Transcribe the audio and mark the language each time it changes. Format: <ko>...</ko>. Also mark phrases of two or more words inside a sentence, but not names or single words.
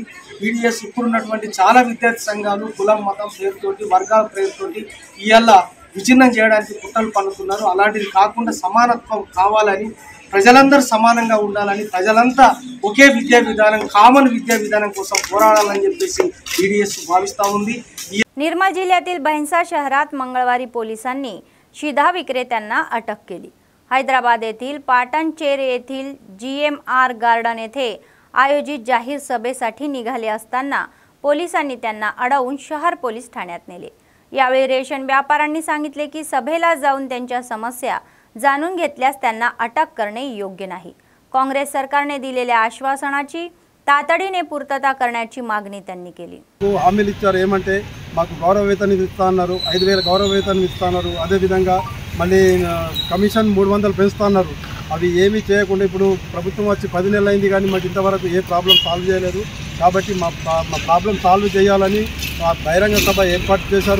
<te>PDSU ఇప్పుడున్నటువంటి చాలా విద్యార్థి సంఘాలు కులం మతం పేరుతోటి, వర్గాల పేరుతోటి ఇవాళ విచ్ఛిన్నం చేయడానికి కుట్రలు పన్నుతున్నారు. అలాంటిది కాకుండా సమానత్వం కావాలని, ప్రజలందరూ సమానంగా ఉండాలని, ప్రజలంతా ఒకే విద్యా విధానం, కామన్ విద్యా विधान కోసం పోరాడాలని చెప్పేసి PDSU భావిస్తూ ఉంది.</te> <mr>निर्मल जिल्ह्यातील भैंसा शहरात मंगळवारी पोलिसांनी शिधा विक्रेत्यांना अटक केली. हैदराबाद येथील पाटणचेर येथील GMR गार्डन येथे आयोजित जाहीर सभेसाठी निघाले असताना पोलिसांनी त्यांना अडवून शहर पोलीस ठाण्यात नेले. यावेळी रेशन व्यापाऱ्यांनी सांगितले की सभेला जाऊन त्यांच्या समस्या जाणून घेतल्यास त्यांना अटक करणे योग्य नाही. काँग्रेस सरकारने दिलेल्या आश्वासनाची तातडीने पूर्तता करण्याची मागणी त्यांनी केली.</mr> <te>హామీలు ఇచ్చారు. ఏమంటే మాకు గౌరవ వేతనం ఇస్తా అన్నారు, 5000 గౌరవ వేతనం ఇస్తా అన్నారు. అదేవిధంగా మళ్ళీ కమిషన్ 300 పెంచుతా అన్నారు. అవి ఏమీ చేయకుండా ఇప్పుడు ప్రభుత్వం వచ్చి 10 నెలలు అయింది, కానీ మాకు ఇంతవరకు ఏ</te> <en>problem solve</en> <te>చేయలేదు. కాబట్టి మా</te> <en>problem solve</en> <te>చేయాలని బహిరంగ సభ ఏర్పాటు చేశారు.</te>